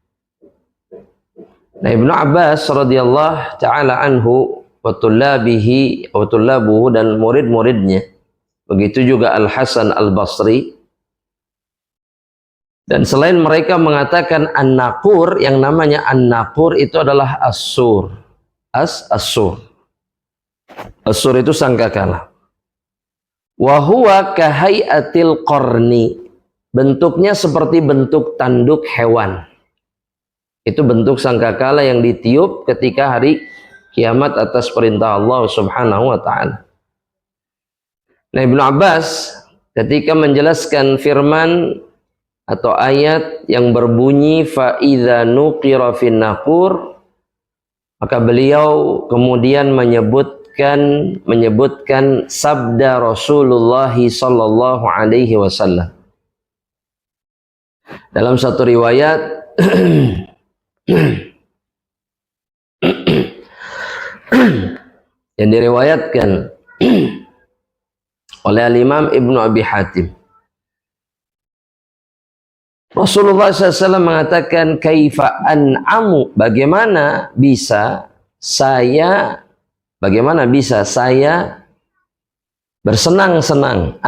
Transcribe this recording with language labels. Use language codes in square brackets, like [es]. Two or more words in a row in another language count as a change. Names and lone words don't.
[id] Nah, Ibnu Abbas [ar] رضي الله تعالى عنه وطلابه [id] dan murid-muridnya, begitu juga Al Hasan Al Basri, dan selain mereka mengatakan an-naqur, yang namanya an-naqur itu adalah as-sur. As-sur. As-sur itu sangkakala. [ar] وهو كهيئة القرن. [id] Bentuknya seperti bentuk tanduk hewan. Itu bentuk sangkakala yang ditiup ketika hari kiamat atas perintah Allah [ar] سبحانه وتعالى. [id] Nah, Ibnu Abbas ketika menjelaskan firman atau ayat yang berbunyi [ar] فإذا نقر في الناقور, [id] maka beliau kemudian menyebutkan sabda Rasulullah [ar] صلى الله عليه وسلم. [id] Dalam satu riwayat yang diriwayatkan oleh Imam Ibnu Abi Hatim, Rasulullah SAW mengatakan, [ar] كيف أنعم, [id] bagaimana bisa saya bersenang-senang.